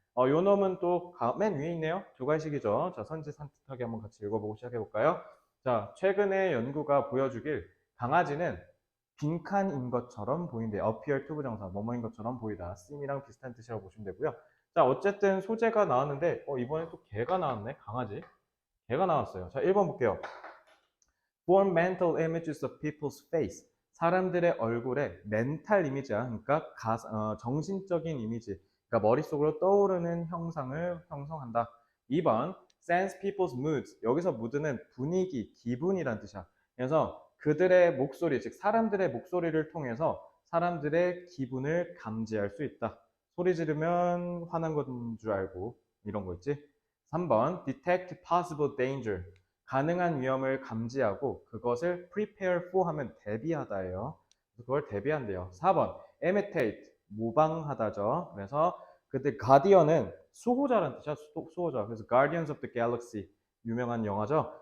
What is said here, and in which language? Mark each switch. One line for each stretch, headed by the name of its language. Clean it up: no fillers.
Korean: 요 놈은 또 맨 위에 있네요. 조괄식이죠. 자, 선지 산뜻하게 한번 같이 읽어보고 시작해볼까요? 자, 최근에 연구가 보여주길 강아지는 빈칸인 것처럼 보인대요. appear to 부정사, 뭐뭐인 것처럼 보이다. seem이랑 비슷한 뜻이라고 보시면 되고요. 자, 어쨌든 소재가 나왔는데 이번에 또 개가 나왔네. 강아지. 개가 나왔어요. 자, 1번 볼게요.
English: Form mental images of people's face.
Korean: 사람들의 얼굴에 멘탈 이미지야. 그러니까 정신적인 이미지. 그러니까 머릿속으로 떠오르는 형상을 형성한다.
English: 2번 sense people's moods.
Korean: 여기서 mood는 분위기, 기분이란 뜻이야. 그래서 그들의 목소리, 즉 사람들의 목소리를 통해서 사람들의 기분을 감지할 수 있다. 소리 지르면 화난 건 줄 알고 이런 거 있지.
English: 3번 detect possible danger.
Korean: 가능한 위험을 감지하고 그것을 prepare for 하면 대비하다예요. 그걸 대비한대요. 4번 imitate 모방하다죠. 그래서 그때 가디언은 수호자라는 뜻이야. 수호자. 그래서 Guardians of the Galaxy 유명한 영화죠.